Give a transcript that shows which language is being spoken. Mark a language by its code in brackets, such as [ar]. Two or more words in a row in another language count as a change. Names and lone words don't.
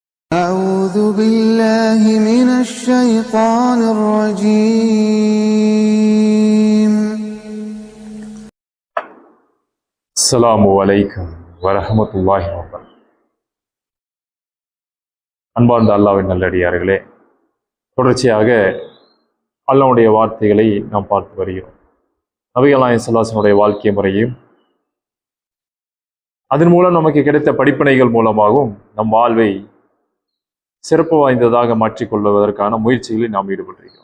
[ar] أعوذ بالله من الشيطان الرجيم. السلام عليكم ورحمة الله وبركاته. [ta] அன்பார்ந்த அல்லாஹ்வின் நல்லடியார்களே, தொடர்ச்சியாக அல்லாஹ்வுடைய வார்த்தைகளை நாம் பார்த்து வருகிறோம். நபிகள் நாயகம் [ar] صلى الله عليه وسلم [ta] வாழ்க்கை முறையும் அதன் மூலம் நமக்கு கிடைத்த படிப்பினைகள் மூலமாகவும் நம் வாழ்வை சிறப்பு வாய்ந்ததாக மாற்றிக்கொள்வதற்கான முயற்சிகளில் நாம் ஈடுபட்டிருக்கிறோம்.